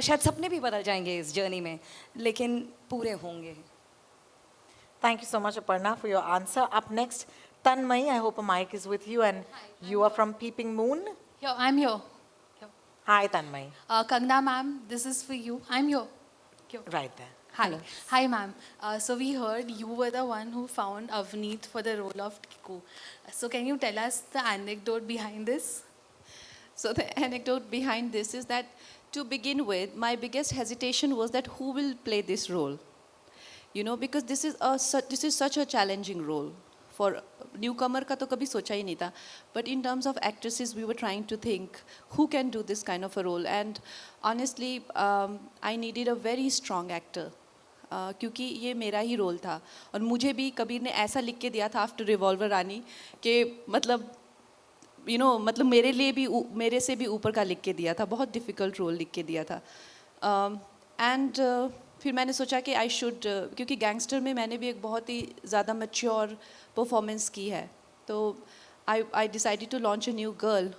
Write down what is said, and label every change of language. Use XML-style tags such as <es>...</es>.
<hi>शायद सपने भी बदल जाएंगे इस जर्नी में, लेकिन पूरे होंगे.</hi> <en>Thank you so much, Aparna, for your answer. Up next, Tanmay. I hope a mic is with you, and you are from Peeping Moon. Yo, I'm here. Hi, Tanmay. Kangana ma'am, this is for you. I'm here. Right there. Hi. Hi, ma'am. So we heard you were the one who found Avneet for the role of Tiku. So can you tell us the anecdote behind this? So the anecdote behind this is that, to begin with, my biggest hesitation was that who will play this role? You know, because this is such a challenging role.</en> <hi>For newcomer का तो कभी सोचा ही नहीं था.</hi> <en>But in terms of actresses, we were trying to think who can do this kind of a role. And honestly, I needed a very strong actor.</en> <hi>क्योंकि ये मेरा ही role था. और मुझे भी कबीर ने ऐसा लिख के दिया था आफ्टर रिवॉल्वर रानी कि मतलब मतलब मेरे से भी ऊपर का लिख के दिया था. बहुत डिफ़िकल्ट रोल लिख के दिया था. एंड फिर मैंने सोचा कि</hi> <en>I should,</en> <hi>क्योंकि गैंगस्टर में मैंने भी एक बहुत ही ज़्यादा मैच्योर परफॉर्मेंस की है, तो</hi> <en>I decided to launch a new girl.</en>